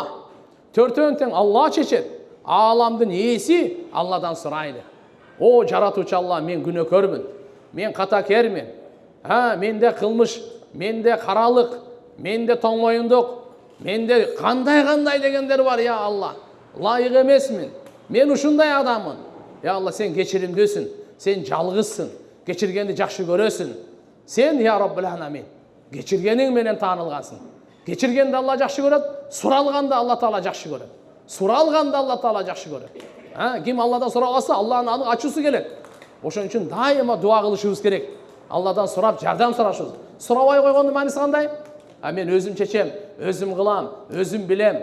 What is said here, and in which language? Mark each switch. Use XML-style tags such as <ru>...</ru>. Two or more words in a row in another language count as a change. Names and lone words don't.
<ky>Төртөөнүн тең Алла чечет. Ааламдын ээси Алладан сурайлы. О жаратуучу Алла, мен күнөөкөрмүн. Мен катакермин. Менде кылмыш, менде каралык, менде тоңмоюндук, менде кандай дегендер бар, я Алла. Лайык эмесмин. Мен ушундай адаммын. Я Алла, сен кечиримдүүсүн. Сен жалгызсың. Кечиргенди жакшы көрөсүн. Сен, я</ky> <ar>ربّ العالمين,</ar> <ky>кечиргениң менен таанылгансың. Кечиргенди Алла жакшы көрөт, суралганда Алла Таала жакшы көрөт. Суралганда Алла Таала жакшы көрөт. Ким Алладан сурагаса, Алланын ачуусу келет. Ошон үчүн дайыма дуа кылышыбыз керек. Алладан сурап, жардам сурашыбыз. Сурабай койгондун мааниси кандай? Мен өзүм чечем, өзүм кылам, өзүм билем.</ky>